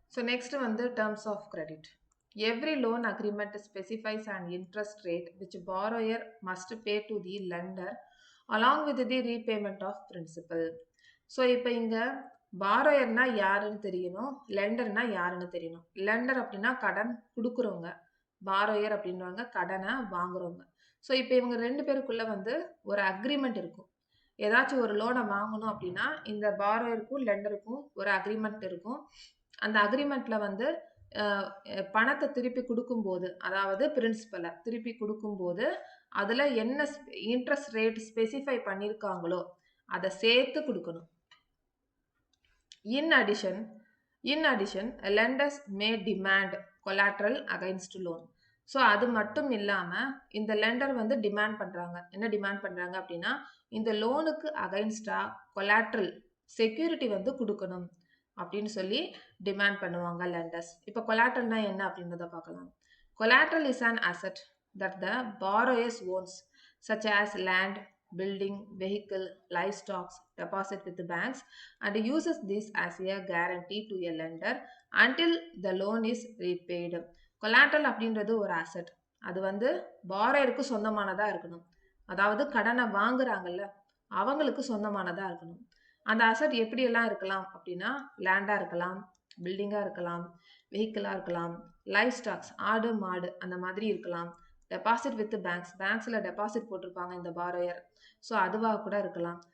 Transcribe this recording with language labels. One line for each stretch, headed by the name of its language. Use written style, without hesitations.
English: So next வந்து terms of credit. Every loan agreement specifies an interest rate which borrower must pay to the lender along with the repayment of principal.
Tamil: So இப்போ இங்க borrowerனா யாருன்னு தெரியணும், lenderனா யாருன்னு தெரியணும். lender அப்படின்னா கடன் கொடுக்குறவங்க, borrower அப்படின்றவங்க கடனை வாங்குறவங்க. ஸோ இப்போ இவங்க ரெண்டு பேருக்குள்ள வந்து ஒரு அக்ரிமெண்ட் இருக்கும். ஏதாச்சும் ஒரு லோனை வாங்கணும் அப்படின்னா இந்த borrowerக்கும் லெண்டருக்கும் ஒரு அக்ரிமெண்ட் இருக்கும். அந்த அக்ரிமெண்ட்ல வந்து பணத்தை திருப்பி கொடுக்கும்போது, அதாவது பிரின்சிபலை திருப்பி கொடுக்கும்போது அதுல என்ன இன்ட்ரெஸ்ட் ரேட் ஸ்பெசிஃபை பண்ணியிருக்காங்களோ அதை சேர்த்து கொடுக்கணும்.
English: In addition, lenders may demand collateral against loan.
Tamil: So அது மட்டும் இல்லாம இந்த லெண்டர் வந்து டிமாண்ட் பண்றாங்க. என்ன டிமாண்ட் பண்றாங்க அப்படின்னா இந்த லோனுக்கு அகைன்ஸ்டா கொலாட்ரல் செக்யூரிட்டி வந்து கொடுக்கணும் அப்படின்னு சொல்லி டிமாண்ட் பண்ணுவாங்க லெண்டர்ஸ். இப்போ கொலாட்ரல்னா என்ன அப்படின்றத பார்க்கலாம்.
English: Collateral is an asset that the borrowers owns such as land, building, vehicle, livestock, deposit with the banks and uses this as a guarantee to a lender until the loan is repaid.
Tamil: Collateral அப்படின்றது ஒரு asset. அது வந்து borrowerக்கு சொந்தமானதா இருக்கணும். அதாவது கடனை வாங்குறாங்கல்ல அவங்களுக்கு சொந்தமானதா இருக்கணும். அந்த அசட் எப்படி எல்லாம் இருக்கலாம் அப்படின்னா லேண்டா இருக்கலாம், பில்டிங்கா இருக்கலாம், வெஹிக்கிளா இருக்கலாம், லைஃப் ஸ்டாக்ஸ் ஆடு மாடு அந்த மாதிரி இருக்கலாம், டெபாசிட் வித் பேங்க்ஸ் பேங்க்ஸில் டெபாசிட் போட்டிருப்பாங்க இந்த பாரோயர், ஸோ அதுவாக கூட இருக்கலாம்.